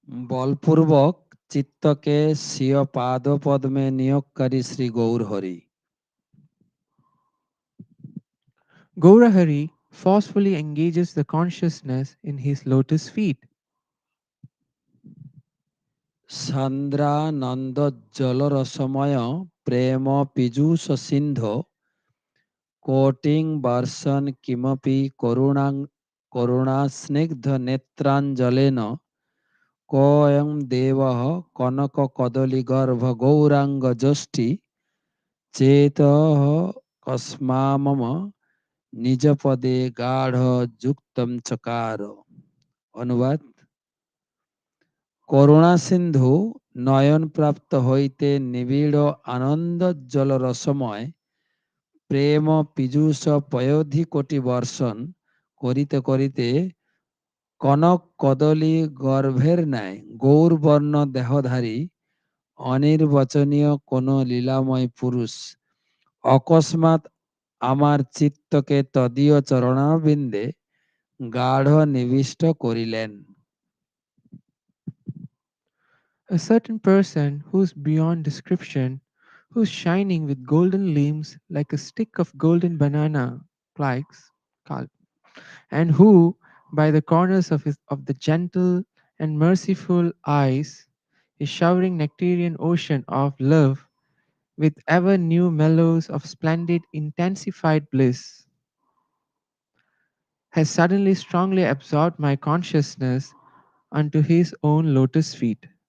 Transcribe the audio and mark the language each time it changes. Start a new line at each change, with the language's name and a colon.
Bangla: বলপূর্বক চিত্তকে স্বীয় পাদ পদ্মে নিয়োগকারী Shri Gour Hari
English: Gaurahari forcefully engages the consciousness in his lotus feet.
Sanskrit: সান্দ্রানন্দজ্জল Rasamay Prem Piyush সিন্ধো coating বর্ষণ কিমপি করুণাস্নিগ্ধ নেত্রাঞ্জলেন কোয়ং দেবঃ কনক কদলী গর্ভ গৌরাঙ্গ যষ্টি চেতঃ কস্মামম নিজ পদে গাঢ় যুক্তম চকার।
Bangla: অনুবাদ: করুণা সিন্ধু নয়ন প্রাপ্ত হইতে নিবিড় আনন্দজ্জল রসময় প্রেম পীযূষ পয়োধি কোটি বর্ষণ করিতে করিতে কনক কদলী গর্ভের ন্যায় গৌরবর্ণ দেহধারী অনির্বচনীয় কোন লীলাময় পুরুষ অকস্মাৎ আমার চিত্তকে তদীয় চরণারবিন্দে গাঢ় নিবিষ্ট করিলেন।
English: A certain person who's beyond description, who's shining with golden limbs like a stick of golden banana spikes, and who, by the corners of the gentle and merciful eyes, is showering nectarian ocean of love with ever new mellows of splendid intensified bliss, has suddenly strongly absorbed my consciousness unto his own lotus feet.